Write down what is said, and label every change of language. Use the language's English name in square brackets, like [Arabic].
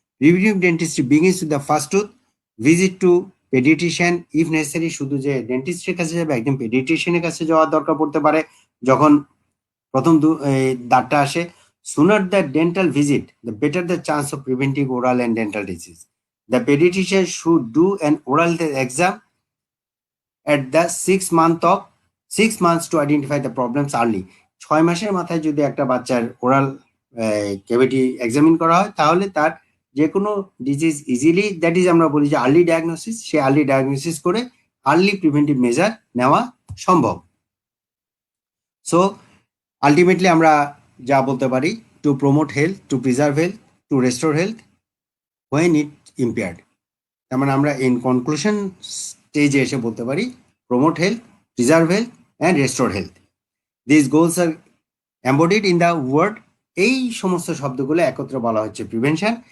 [English] Review dentistry begins with the first tooth, visit to paediatrician if necessary. [Bangla] শুধু যে ডেন্টিস্টের কাছে যাবে, একদম পেডিয়াট্রিশিয়ানের কাছে যাওয়ার দরকার পড়তে পারে যখন প্রথম দাঁতটা আসে। [English] Sooner the dental visit the better the chance of preventing oral and dental disease. The paediatrician should do an oral exam at the 6 months to identify the problems early। [Bangla] 6 মাসের মাথায় যদি একটা বাচ্চার ওরাল ক্যাভিটি এক্সামিন করা হয় তাহলে তার যে কোনো ডিজিজ ইজিলি, [English] that is [Bangla] আমরা বলি যে আর্লি ডায়াগনোসিস, সে আর্লি ডায়াগনোসিস করে আর্লি প্রিভেন্টিভ মেজার নেওয়া সম্ভব। [English] so ultimately [Bangla] আমরা যা বলতে পারি, [English] To promote health, to preserve health, to restore health when it impaired. [Bangla] তার মানে আমরা ইন কনক্লুশন স্টেজে এসে বলতে পারি [English] promote health, preserve health, and restore health. These goals are embodied in the word, [Bangla] এই সমস্ত শব্দগুলো একত্রে বলা হচ্ছে প্রিভেনশন।